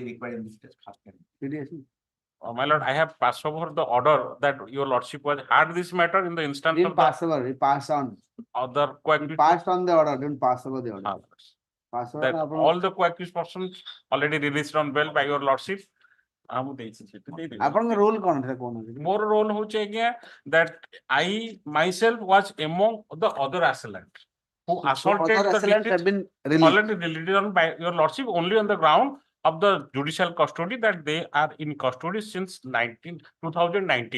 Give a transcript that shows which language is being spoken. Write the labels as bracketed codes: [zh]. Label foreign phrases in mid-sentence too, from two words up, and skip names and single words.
[en] Seriously. My Lord, I have passed over the order that Your Lordship was had this matter in the instance Didn't of the pass over. He passed on. other He co-accused. passed on the order. Didn't pass over the order. Pass over. That all the co-accused persons already released on bail by Your Lordship. [or] ଆପଣଙ୍କ ରୋଲ କଣ ଥିଲା କହୁନାହାନ୍ତି? ମୋର ରୋଲ ହଉଚି [en] again that I myself was among the other assailants who assaulted other the assailants have deceased, been released. already released on by Your Lordship only on the ground of the judicial custody that they are in custody since 2019.